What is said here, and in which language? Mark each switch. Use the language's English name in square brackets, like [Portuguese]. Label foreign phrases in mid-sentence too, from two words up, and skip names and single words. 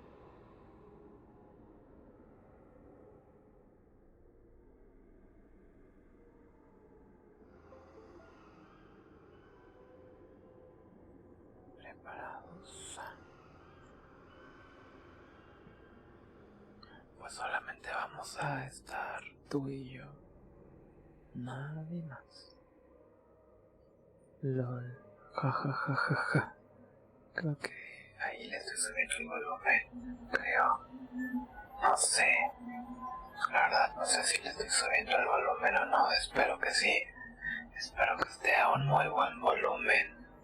[Spanish] ¿Preparados? Pues solamente vamos a estar tú y yo. Nadie más. LOL. Ja ja ja ja ja. Creo que ahí le estoy subiendo el volumen. Creo. No sé. La verdad no sé si le estoy subiendo el volumen o no. Espero que sí. Espero que esté a un muy buen volumen.